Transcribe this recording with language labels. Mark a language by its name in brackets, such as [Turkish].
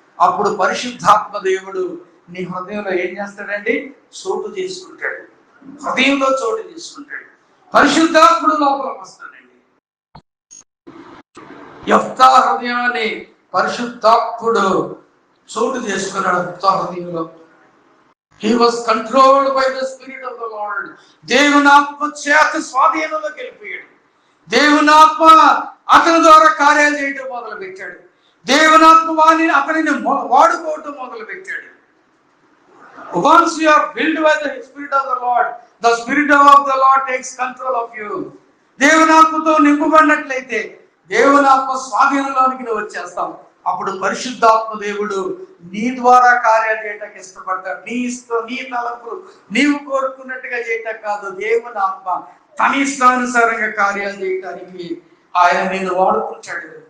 [Telugu] అప్పుడు పరిశుద్ధాత్మ దేవుడు నీ హృదయంలో ఏం చేస్తాడండి, చోటు చేసుకుంటాడు. హృదయంలో చోటు చేసుకుంటాడు. పరిశుద్ధాత్ముడు లోపలికి వస్తాడండి. యెఫ్తా హృదయాన్ని పరిశుద్ధాత్ముడు చోటు చేసుకున్నాడు. యెఫ్తా హృదయంలో [English] He was controlled by the Spirit of the Lord. [Telugu] దేవుని ఆత్మ చేత స్వాధీనంలోకి వెళ్ళిపోయాడు. దేవుని ఆత్మ అతని ద్వారా కార్యాలు చేయటం మొదలు పెట్టాడు. దేవుని ఆత్మ అతనిని వాడుకోవటం మొదలు పెట్టాడు. [English] Once you are filled by the Spirit of the Lord, the Spirit of the Lord takes control of you. [Telugu] దేవుని ఆత్మతో నింపబడినట్లయితే దేవుని ఆత్మ స్వాధీనంలోనికి నువ్వు వచ్చేస్తావు. అప్పుడు పరిశుద్ధాత్మ దేవుడు నీ ద్వారా కార్యాలు చేయటానికి ఇష్టపడతాడు. నీ తలంపులు నీవు కోరుకున్నట్టుగా చేయటం కాదు, దేవుని ఆత్మ తన ఇష్టానుసారంగా కార్యాలు చేయటానికి ఆయన నిన్ను వాడుకుంటాడు.